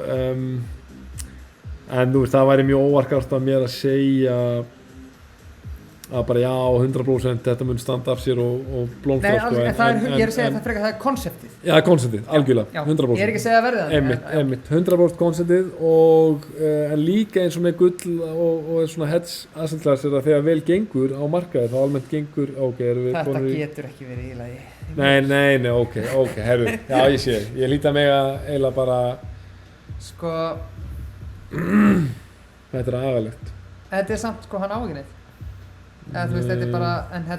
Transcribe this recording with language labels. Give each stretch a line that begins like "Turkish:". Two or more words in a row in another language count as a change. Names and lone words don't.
Icelandic: En þú veist, það væri mjög óvarkart af mér að segja að bara já, 100% þetta mun standa af sér og blómstra, sko. Nei, ég að segja að það er konseptið. Já, konseptið, algjörlega, 100%. Ég ekki að segja að verði það. Einmitt, 100% konseptið og en líka eins og með gull og svona
English: hedge asset-class
Icelandic: er að þegar vel gengur á markaði, þá almennt gengur, erum við Þetta getur ekki verið í lagi. Nei, ok, herru, já, ég sé, ég líta mig að eiginlega bara... Sko... Þetta agalegt. Þetta samt, sko, hann á ekki neitt. Eða þú veist, þetta bara, en þetta,